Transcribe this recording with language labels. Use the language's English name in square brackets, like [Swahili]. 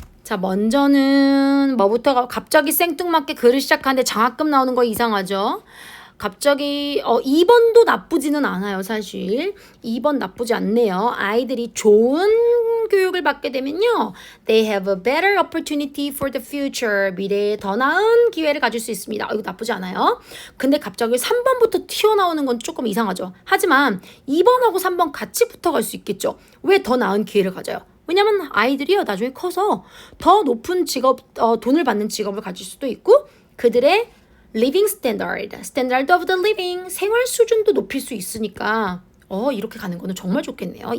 [Korean] 자, 먼저는 뭐부터 갑자기 생뚱맞게 글을 시작하는데 장학금 나오는 거 이상하죠? 갑자기 2번도 나쁘지는 않아요. 사실 2번 나쁘지 않네요. 아이들이 좋은 교육을 받게 되면요. [English] They have a better opportunity for the future. [Korean] 미래에 더 나은 기회를 가질 수 있습니다. 이거 나쁘지 않아요. 근데 갑자기 3번부터 튀어나오는 건 조금 이상하죠. 하지만 2번하고 3번 같이 붙어갈 수 있겠죠. 왜 더 나은 기회를 가져요? 왜냐면 아이들이요. 나중에 커서 더 높은 직업, 돈을 받는 직업을 가질 수도 있고 그들의 [English] living standard of the living, [Korean] 생활 수준도 높일 수 있으니까 이렇게 가는 거는 정말 좋겠네요.